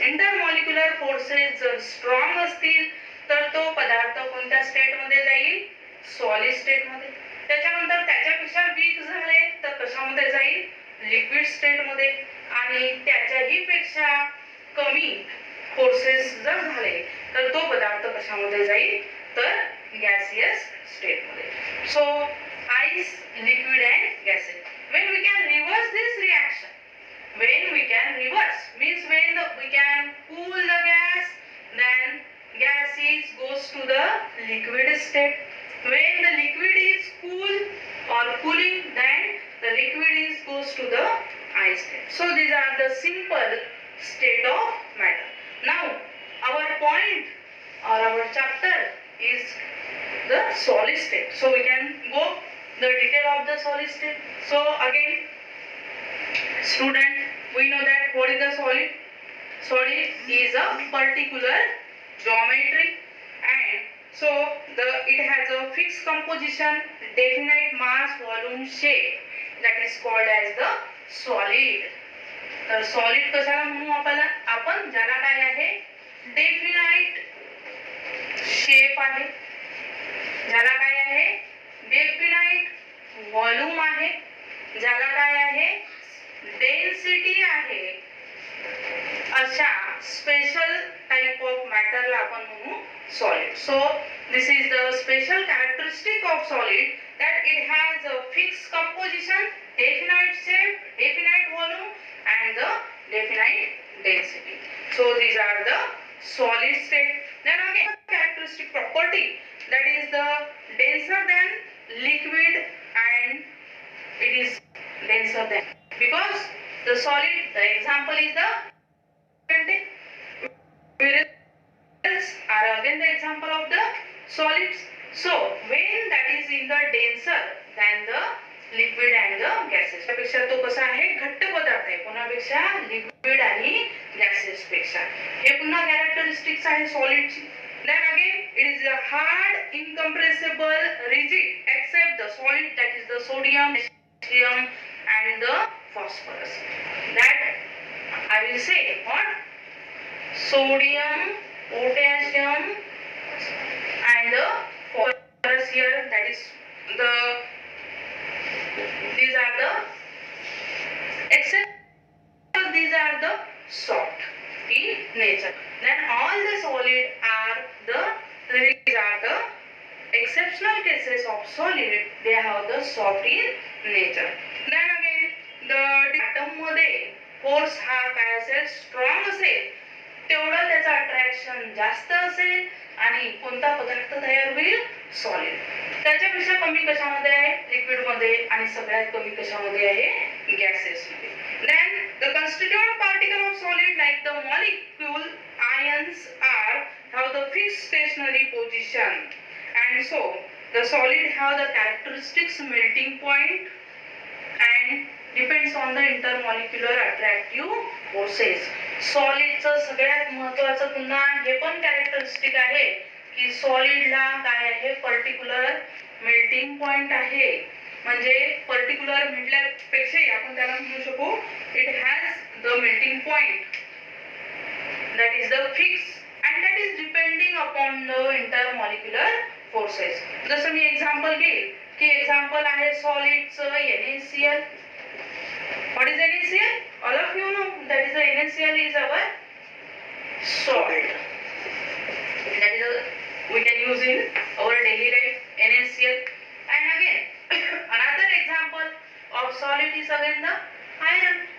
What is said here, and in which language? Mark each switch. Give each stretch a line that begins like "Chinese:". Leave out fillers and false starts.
Marathi: Intermolecular forces जर strong असतील तर तो पदार्थ कोणत्या स्टेट मध्ये जाईल, सॉलिड स्टेट मध्ये. त्याच्यानंतर त्याच्यापेक्षा वीक झाले तर कशामध्ये जाईल, लिक्विड स्टेट मध्ये, आणि त्याच्याही पेक्षा कमी फोर्सेस जर झाले तर तो पदार्थ कशामध्ये जाईल, तर गॅसियस स्टेट मध्ये.
English: So ice, liquid and gases. when we can reverse this reaction, when we can reverse means when we can cool the gas, then gas is goes to the liquid state. When the liquid is cool or cooling, then the liquid is goes to the ice state. So these are the simple state of matter. Now our point or our chapter is the solid state. So we can go the detail of the solid state. So again, student, we know that what is the solid? Solid is a particular geometry, and so it has a fixed composition, definite mass, volume, shape, that is called as the solid.
Marathi: तर solid कशाला म्हणू आपण ज्याला काय आहे, definite shape आहे, ज्याला काय आहे, डेफिनाइट व्हॉल्यूम आहे, ज्याला काय आहे, डेन्सिटी आहे, अशा स्पेशल टाइप ऑफ मॅटरला आपण म्हणू solid.
English: So this is the special characteristic of solid, that it has a fixed composition, definite shape, definite volume, and the definite density. So these are the solid state. Then again, characteristic property, that is the denser than liquid, and it is denser than, because the solid, the example is the minerals are again the example of the solids. So when that is in the denser than the liquid and the gases,
Marathi: त्यापेक्षा तो कसा आहे, घट्ट पदार्थ आहे, कोणापेक्षा, liquid आणि gases पेक्षा. हे पुन्हा कॅरेक्टरिस्टिक्स आहे सॉलिडची.
English: Then again it is a hard, incompressible, rigid except the solid, that is the sodium, potassium and the phosphorus. That I will say what, sodium, potassium and the phosphorus here, that is the, these are the except these are the soft in nature. Then all the solid are the, these are the exceptional cases of solid, they have the soft in nature. Then again the atom
Marathi: मध्ये force हा काय असेल, strong असेल, तेवढं त्याचा attraction जास्त असेल, आणि कोणता पदार्थ तयार होईल, सॉलिड. त्याच्यापेक्षा कमी कशामध्ये आहे, लिक्विड मध्ये, आणि सगळ्यात कमी कशामध्ये आहे, गॅसेस मध्ये.
English: Then the constituent particle of solid, like the molecule ions, have the fixed stationary position, and so the solid have the characteristics melting point and depends on the intermolecular attractive forces.
Marathi: सॉलिडचं सगळ्यात महत्त्वाचं पुन्हा हे पण characteristic आहे की सॉलिडला काय आहे, particular melting point आहे. म्हणजे पर्टिक्युलर म्हटल्यापेक्षाही आपण त्याला म्हणू शकू,
English: It has the melting point, that is the fix, and that is depending upon the intermolecular forces.
Marathi: जसं मी एक्झाम्पल घेईल की एक्झाम्पल आहे सॉलिडचं NaCl.
English: What is NaCl? All of you know that is the NaCl is our salt. That is we can use in our daily life, NaCl. And again another example of solid is again the iron.